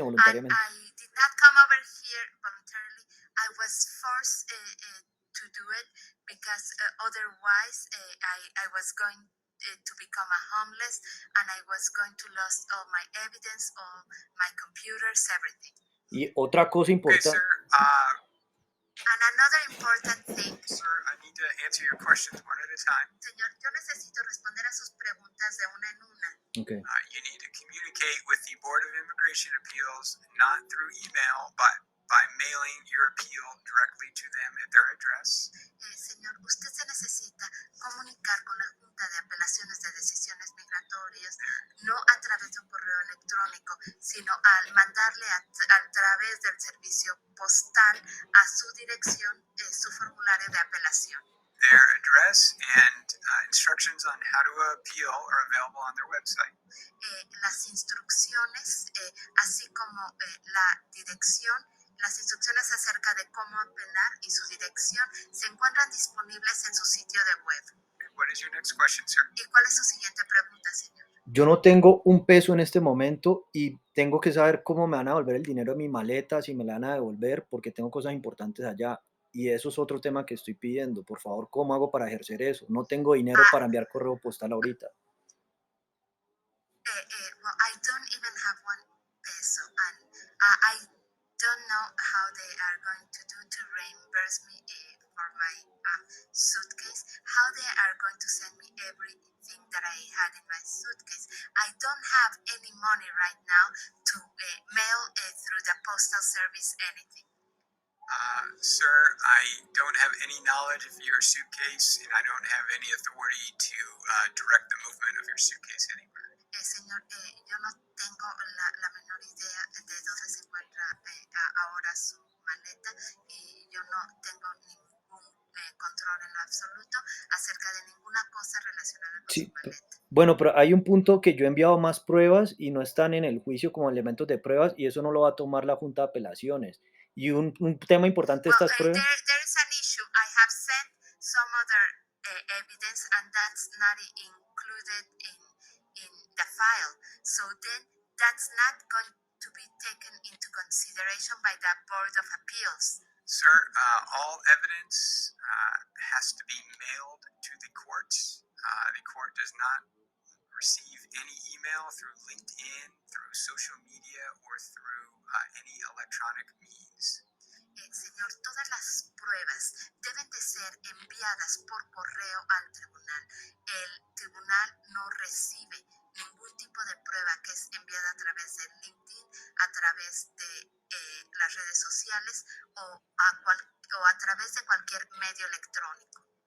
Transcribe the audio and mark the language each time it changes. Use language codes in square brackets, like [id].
[en] And [es] voluntariamente. [en] I did not come over here voluntarily. I was forced to do it because otherwise I was going to become a homeless and I was going to lose all my evidence, all my computers, everything. [es] Y otra cosa [en] Okay, [es] importante, [en] sir. And another important thing, Sir, I need to answer your questions one at a time. [es] señor, yo necesito responder a sus preguntas de una en una. [en] okay. You need to communicate with the Board of Immigration Appeals, not through email, but by mailing your appeal directly to them at their address. [es] Señor, usted se necesita comunicar con la Junta de Apelaciones de Decisiones Migratorias, no a través de un correo electrónico, sino al mandarle a través del servicio postal a su dirección su formulario de apelación. [en] Their address and instructions on how to appeal are available on their website. [es] Las instrucciones, así como la dirección, las instrucciones acerca de cómo apelar y su dirección se encuentran disponibles en su sitio de web. [en] What is your next question, sir? [es] ¿Y cuál es su siguiente pregunta, señor? Yo no tengo un peso en este momento y tengo que saber cómo me van a devolver el dinero de mi maleta, si me la van a devolver, porque tengo cosas importantes allá. Y eso es otro tema que estoy pidiendo. Por favor, ¿cómo hago para ejercer eso? No tengo dinero para enviar correo postal ahorita. [en] Well, I don't even have 1 peso, and I don't know how they are going to do to reimburse me for my suitcase, how they are going to send me everything that I had in my suitcase. I don't have any money right now to mail through the postal service anything. Sir, I don't have any knowledge of your suitcase, and I don't have any authority to direct the movement of your suitcase anywhere. [es] Señor, yo no tengo la menor idea de dónde se encuentra ahora su maleta y yo no tengo ningún control en lo absoluto acerca de ninguna cosa relacionada con Sí, su maleta. bueno, pero hay un punto que yo he enviado más pruebas y no están en el juicio como elementos de pruebas y eso no lo va a tomar la Junta de Apelaciones. Y un tema importante de [en] Well, [es] estas pruebas, [en] there is an issue. I have sent some other evidence, and that's not included in the file. So then that's not going to be taken into consideration by the Board of Appeals. Sir, all evidence has to be mailed to the court. The court does not receive any email through LinkedIn, through social media, or through any electronic means. [es] Señor, todas las pruebas deben de ser enviadas por correo al tribunal. El tribunal no recibe ningún tipo de prueba que es enviada a través de LinkedIn, a través de las redes sociales o a través de cualquier medio electrónico.